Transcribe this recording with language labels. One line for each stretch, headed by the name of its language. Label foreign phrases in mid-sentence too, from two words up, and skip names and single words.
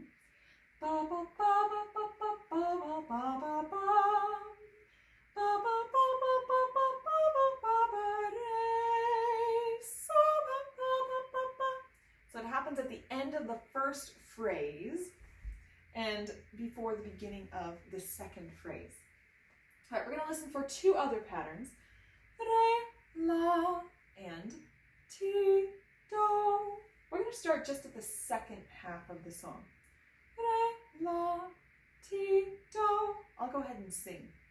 English: Ba ba ba ba ba ba ba ba ba ba ba. Ba ba ba ba ba ba ba ba ba ba re, so ba ba ba ba ba. So it happens at the end of the first phrase and before the beginning of the second phrase. All right, we're going to listen for 2 other patterns. Re, la, and ti, do. We're going to start just at the second half of the song. Re, la, ti, do. I'll go ahead and sing.